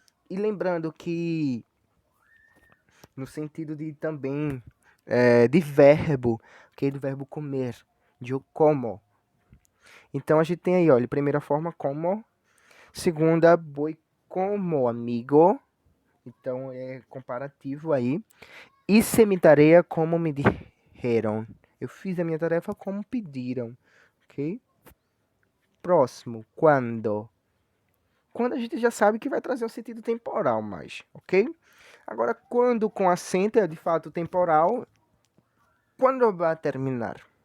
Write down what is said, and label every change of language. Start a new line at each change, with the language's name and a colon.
Portuguese: E lembrando que no sentido de também de verbo, ok? Do verbo comer, de eu como. Então a gente tem aí, olha, primeira forma como, segunda
Spanish: voy como amigo,
Portuguese: então é comparativo aí.
Spanish: Hice mi tarea como me dijeron.
Portuguese: Eu fiz a minha tarefa como pediram, ok? Próximo, quando. Quando a gente já sabe que vai trazer um sentido temporal mais, ok? Agora, quando com acento é de fato temporal, quando vai terminar?